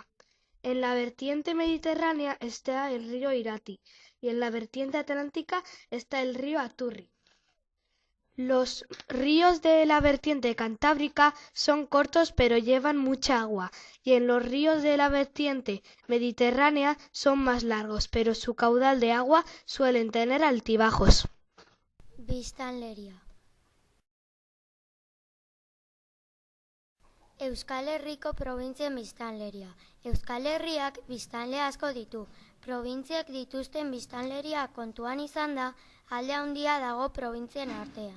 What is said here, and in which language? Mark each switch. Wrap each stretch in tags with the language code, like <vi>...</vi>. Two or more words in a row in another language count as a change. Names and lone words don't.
<es>En la vertiente mediterránea está el río Irati y en la vertiente atlántica está el río Aturri. Los ríos de la vertiente cantábrica son cortos pero llevan mucha agua y en los ríos de la vertiente mediterránea son más largos, pero su caudal de agua suelen tener altibajos.</es> <eu>Biztanleria. Euskal Herriko probintzien biztanleria. Euskal Herriak biztanle asko ditu. Probintziak dituzten biztanleria kontuan izanda, alde handia dago probintzien artean.</eu>